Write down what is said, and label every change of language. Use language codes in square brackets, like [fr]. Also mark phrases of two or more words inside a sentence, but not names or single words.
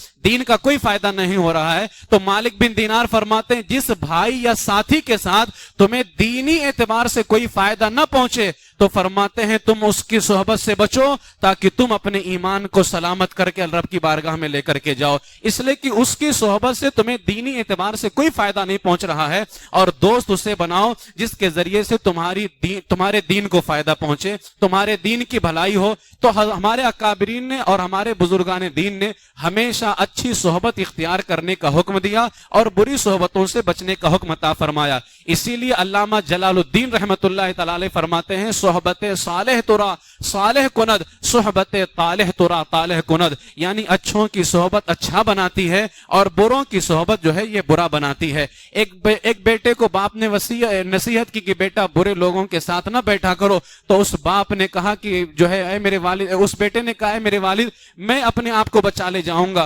[ur] دین کا کوئی فائدہ نہیں ہو رہا ہے، تو مالک بن دینار فرماتے ہیں جس بھائی یا ساتھی کے ساتھ تمہیں دینی اعتبار سے کوئی فائدہ نہ پہنچے تو فرماتے ہیں تم اس کی صحبت سے بچو تاکہ تم اپنے ایمان کو سلامت کر کے رب کی بارگاہ میں لے کر کے جاؤ، اس لیے کہ اس کی صحبت سے تمہیں دینی اعتبار سے کوئی فائدہ نہیں پہنچ رہا ہے، اور دوست اسے بناؤ جس کے ذریعے سے تمہارے دین کو فائدہ پہنچے، تمہارے دین کی بھلائی ہو۔ تو ہمارے اکابرین نے اور ہمارے بزرگان دین نے ہمیشہ اچھی صحبت اختیار کرنے کا حکم دیا اور بری صحبتوں سے بچنے کا حکم عطا فرمایا۔ اسی لیے علامہ جلال الدین رحمت اللہ تعالی فرماتے ہیں [fa] صحبت صالح ترا صالح کند، صحبت طالح ترا طالح کند، [ur] یعنی اچھوں کی صحبت اچھا بناتی ہے اور بروں کی صحبت جو ہے یہ برا بناتی ہے۔ ایک بیٹے کو باپ نے نصیحت کی کہ بیٹا برے لوگوں کے ساتھ نہ بیٹھا کرو، تو اس باپ نے کہا کہ جو ہے اے میرے والد، اس بیٹے نے کہا اے میرے والد میں اپنے آپ کو بچا لے جاؤں گا۔